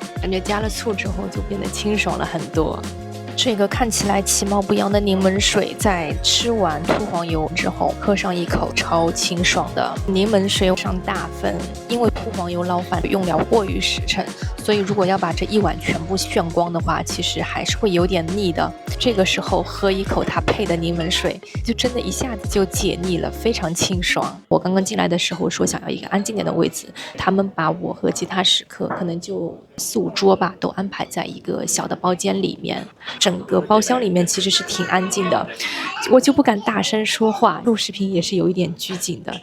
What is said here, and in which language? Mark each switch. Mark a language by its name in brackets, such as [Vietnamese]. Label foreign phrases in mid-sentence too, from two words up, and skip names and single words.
[Chinese] 感覺加了醋之後就变得清爽了很多。这个看起来其貌不扬的柠檬水，在吃完秃黄油之后喝上一口，超清爽的。柠檬水上大分，因为秃黄油捞饭用料过于实诚，所以如果要把这一碗全部炫光的话，其實還是會有點膩的。這個時候喝一口它配的檸檬水，就真的一下子就解膩了，非常清爽。我剛剛進來的時候說想要一個安靜點的位置，他們把我和其他食客可能就4、5桌吧，都安排在一個小的包間裡面。整個包廂裡面其實是挺安靜的，我就不敢大聲說話，錄視頻也是有一點拘謹的。